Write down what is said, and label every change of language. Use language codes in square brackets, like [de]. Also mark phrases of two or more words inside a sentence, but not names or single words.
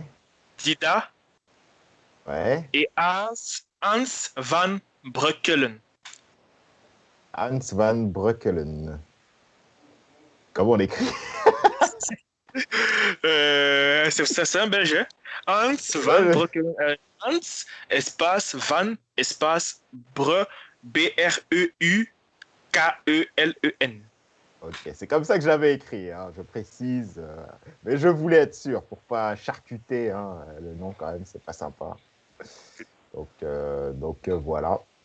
[fr] Dida. Ouais. Et Hans van Breukelen. Hans van Breukelen. Comment on écrit? C'est un Belge. Hein? Hans van Breukelen. Hans, espace, van, espace, B-R-E-U-K-E-L-E-N. Ok, c'est comme ça que je l'avais écrit, hein, je précise. Mais je voulais être sûr pour pas charcuter, hein, le nom quand même, c'est pas sympa. Donc voilà.